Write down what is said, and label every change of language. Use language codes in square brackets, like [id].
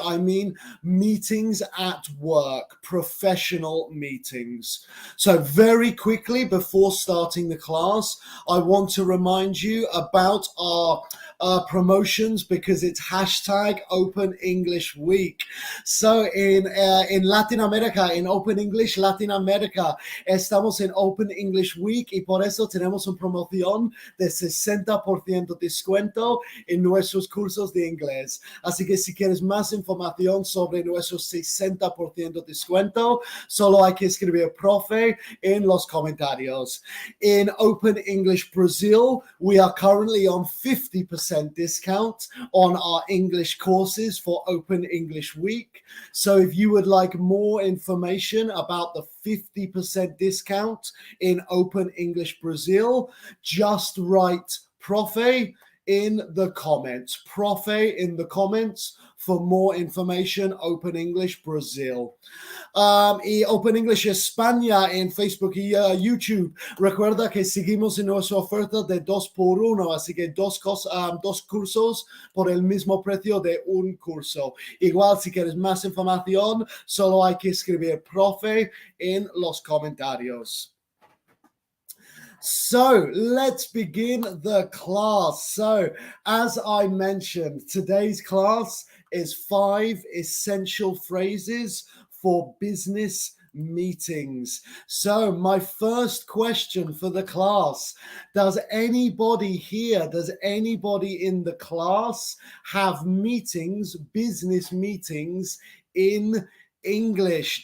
[en] I mean, meetings at work, professional meetings. So very quickly, before starting the class, I want to remind you about our promotions because it's hashtag Open English Week. So in Latin America, [es] in Open English Latin America, estamos en Open English Week y por eso tenemos una promoción de 60% descuento en nuestros cursos de inglés. Así que si quieres más información sobre nuestros 60% descuento, solo hay que escribir profe en los comentarios. [en] In Open English Brazil, we are currently on 50% discount on our English courses for Open English Week. So if you would like more information about the 50% discount in Open English Brazil, just write profe in the comments. Profe in the comments for more information. [es] Open English Brazil. Y Open English España en Facebook y YouTube. Recuerda que seguimos en nuestra oferta de 2x1, así que dos cursos por el mismo precio de un curso. Igual, si quieres más información, solo hay que escribir profe en los comentarios. [en] So let's begin the class. So as I mentioned, today's class is 5 essential phrases for business meetings. So my first question for the class, does anybody here, does anybody in the class have meetings, business meetings in English?